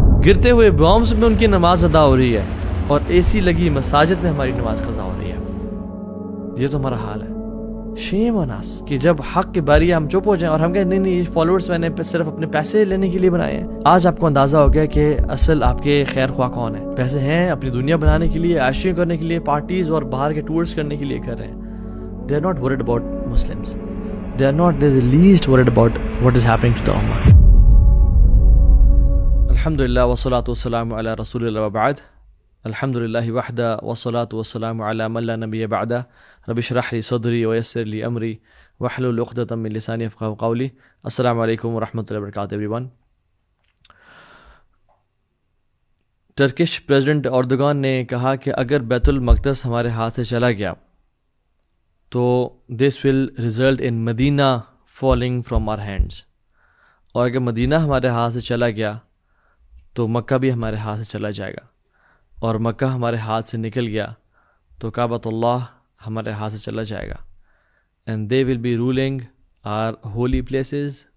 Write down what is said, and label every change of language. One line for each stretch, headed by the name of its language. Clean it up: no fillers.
Urdu: گرتے ہوئے بامز میں ان کی نماز ادا ہو رہی ہے اور اے سی لگی مساجد میں ہماری نماز قضا ہو رہی ہے. یہ تو ہمارا حال ہے.
English: shame on us
Urdu: کہ جب حق کی باری ہم چپ ہو جائیں اور ہم کہیں نہیں یہ فالوورز میں نے صرف اپنے پیسے لینے کے لیے بنائے ہیں. آج آپ کو اندازہ ہو گیا کہ اصل آپ کے خیر خواہ کون ہے. پیسے ہیں اپنی دنیا بنانے کے لیے, عائشیاں کرنے کے لیے, پارٹیز اور باہر کے ٹورز کرنے کے لیے کر رہے ہیں.
English: they are not worried about Muslims. they are not the least worried about what is happening to the ummah.
Arabic: الحمدللہ والصلاة والسلام علی رسول اللہ وبعد. الحمدللہ وحدہ والصلاة والسلام علی من لا نبی بعدہ. رب اشرح لی صدری ویسر لی امری واحلل عقدۃ من لسانی یفقہوا قولی. السلام علیکم ورحمۃ اللہ وبرکاتہ
English: Everyone.
Urdu: Turkish president Erdogan نے کہا کہ اگر بیت المقدس ہمارے ہاتھ سے چلا گیا تو
English: This will result in Medina falling from our hands.
Urdu: اور اگر مدینہ ہمارے ہاتھ سے چلا گیا تو مکہ بھی ہمارے ہاتھ سے چلا جائے گا, اور مکہ ہمارے ہاتھ سے نکل گیا تو کعبۃ اللہ ہمارے ہاتھ سے چلا جائے گا.
English: And they will be ruling our holy places.